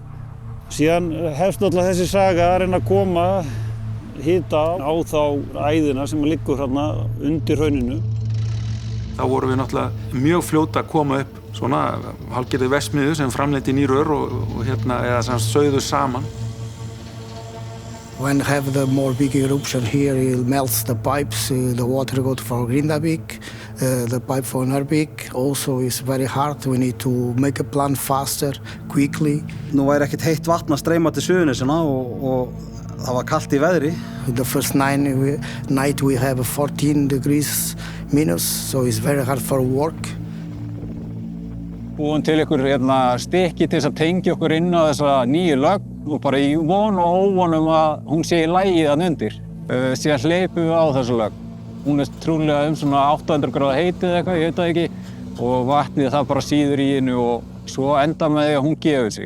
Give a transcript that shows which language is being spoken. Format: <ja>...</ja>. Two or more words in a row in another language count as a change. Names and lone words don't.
<is>Síðan hefst náttúrulega þessi saga að reyna að koma hita á þá æðina sem liggur hérna undir hrauninu. Þá vorum við náttúrulega mjög fljóta að koma upp svona hálfgerðir verksmiðju sem framleiddi ný rör og eða sem sauðu saman.</is> <en>When have the more big eruption here, it melts the pipes, the water goes for Grindavik, the pipe for Narvik also is very hard. We need to make a plan faster, quickly.</en> <is>Nú væri ekkert heitt vatn að streyma til Suðurnesjana og það var kalt í veðri.</is> <en>The first night we have 14 degrees minus, so it's very hard for work.</en> <is>Búum til ykkur stykki til þess að tengja okkur inn á þessa nýju lögn og bara í von og óvon að hún sé í lagi þann undir. Síðan hleypum við á þessu lögn. Hún trúlega svona 800 gráða heitið eitthvað, ég veit það ekki, og vatnið það bara síður í hennu og svo enda með því að hún gefur sig.</is>